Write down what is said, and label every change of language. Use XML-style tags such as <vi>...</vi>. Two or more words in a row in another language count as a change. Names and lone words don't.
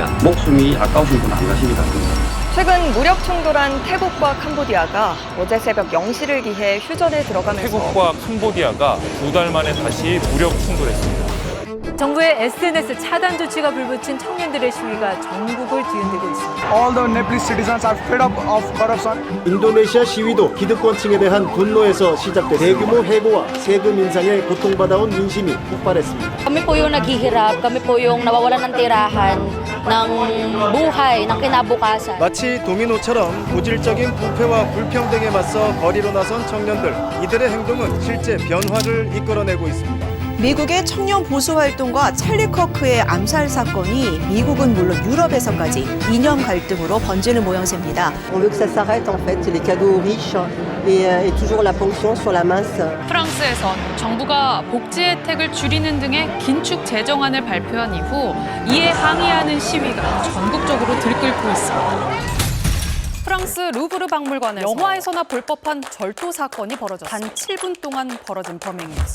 <ko>목숨이 아까우신 분 안 가십니다. 최근 무력 충돌한 태국과 캄보디아가 어제 새벽 0시를 기해 휴전에 들어가면서 태국과 캄보디아가 2달 만에 다시 무력 충돌했습니다. 정부의 SNS 차단 조치가 불붙인 청년들의 시위가 전국을 뒤흔들고 있습니다.</ko> <en>All the Nepalese citizens are fed up of corruption.</en> <ko>인도네시아 시위도 기득권층에 대한 분노에서 시작돼 대규모 해고와 세금 인상에 고통받아온 민심이 폭발했습니다.</ko> <tl>Kami po yung naghihirap, kami po yung nawawalan ng tirahan, ng buhay, ng kinabukasan.</tl> <ko>마치 도미노처럼 고질적인 부패와 불평등에 맞서 거리로 나선 청년들, 이들의 행동은 실제 변화를 이끌어내고 있습니다. 미국의 청년 보수 활동과 찰리 커크의 암살 사건이 미국은 물론 유럽에서까지 이념 갈등으로 번지는 모양새입니다.</ko> <fr>On veut que ça s'arrête en fait, les cadeaux aux riches et toujours la ponction sur la masse.</fr> <ko>프랑스에선 정부가 복지 혜택을 줄이는 등의 긴축 재정안을 발표한 이후 이에 항의하는 시위가 전국적으로 들끓고 있습니다. 프랑스 루브르 박물관에서 영화에서나 볼 법한 절도 사건이 벌어졌습니다. 단 7분 동안 벌어진 범행이었습니다.</ko>